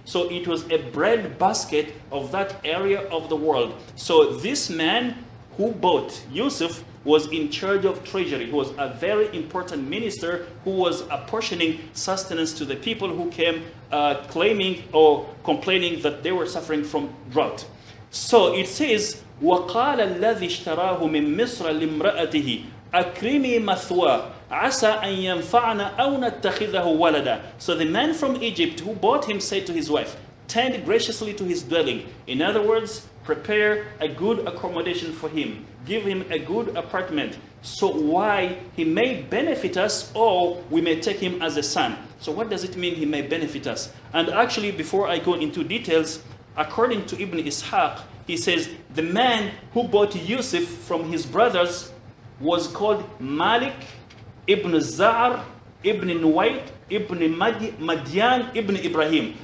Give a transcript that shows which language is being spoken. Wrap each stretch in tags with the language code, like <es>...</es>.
<en>So it was a bread basket of that area of the world. So this man who bought Yusuf was in charge of treasury. He was a very important minister who was apportioning sustenance to the people who came claiming or complaining that they were suffering from drought.</en> <ar>So it says, وَقَالَ الَّذِي اشْتَرَاهُ مِن مِصْرَ لِامْرَأَتِهِ أَكْرِمِي مَثْوَاهُ عَسَىٰ أَن يَنْفَعَنَا أَوْ نَتَّخِذَهُ وَلَدًا.</ar> <en>So the man from Egypt who bought him said to his wife, tend graciously to his dwelling. In other words, prepare a good accommodation for him, give him a good apartment, so why he may benefit us or we may take him as a son. So what does it mean he may benefit us? And actually, before I go into details, according to Ibn Ishaq, he says the man who bought Yusuf from his brothers was called Malik ibn Za'ar ibn Nuwayt ibn Madian ibn Ibrahim.</en>